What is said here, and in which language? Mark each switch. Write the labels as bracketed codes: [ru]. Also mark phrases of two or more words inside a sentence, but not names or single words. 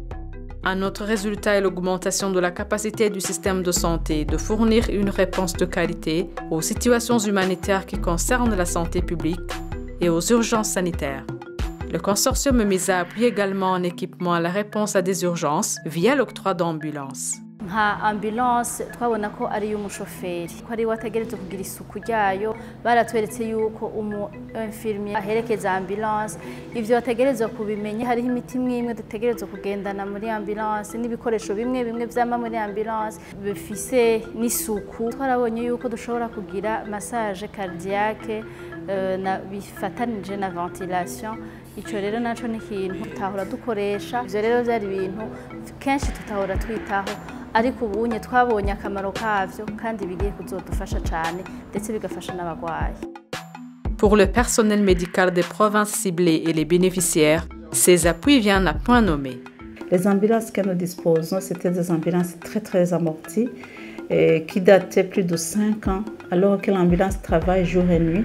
[fr] Un autre résultat est l'augmentation de la capacité du système de santé de fournir une réponse de qualité aux situations humanitaires qui concernent la santé publique et aux urgences sanitaires. Le consortium MEMISA appuie également en équipement à la réponse à des urgences via l'octroi d'ambulances. [rn] nka ambulance twabona ko ari y'umushoferi ko ari wategereza kugira isuku ryayo baratweretse yuko infirmier aherekeza ambulance ivyo wategereza kubimenya hari imiti imwe dutegereza kugendana muri ambulance n'ibikoresho bimwe vyama muri ambulance bifise n'isuku twarabonye yuko dushobora kugira [fr] massage cardiaque [rn] na bifatanije na ventilation. Ico rero naco ni ikintu tutahora dukoresha, ivyo rero vyari ibintu kenshi tutahora twitaho, ariko ubunye twabonye akamaro kavyo kandi bigiye kuzodufasha cyane ndetse bigafasha n'abagwayi. [fr] Pour le personnel médical des provinces ciblées et les bénéficiaires, ces appuis viennent à point nommé. Les ambulances que nous disposons, c'était des ambulances très amorties qui dataient plus de 5 ans, alors que l'ambulance travaille jour et nuit.